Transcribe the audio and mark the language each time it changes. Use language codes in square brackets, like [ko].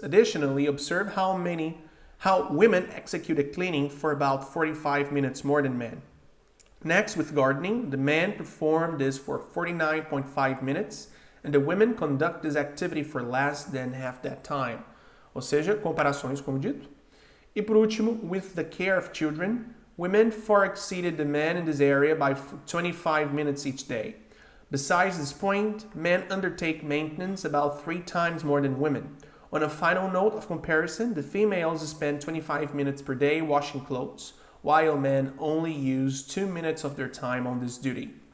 [en] Additionally, observe how women execute a cleaning for about 45 minutes more than men. Next, with gardening, the men perform this for 49.5 minutes, and the women conduct this activity for less than half that time. [pt] Ou seja, comparações, como dito. E por último, [en] with the care of children, women far exceeded the men in this area by 25 minutes each day. Besides this point, men undertake maintenance about 3 times more than women. On a final note of comparison, the females spend 25 minutes per day washing clothes, while men only use 2 minutes of their time on this duty.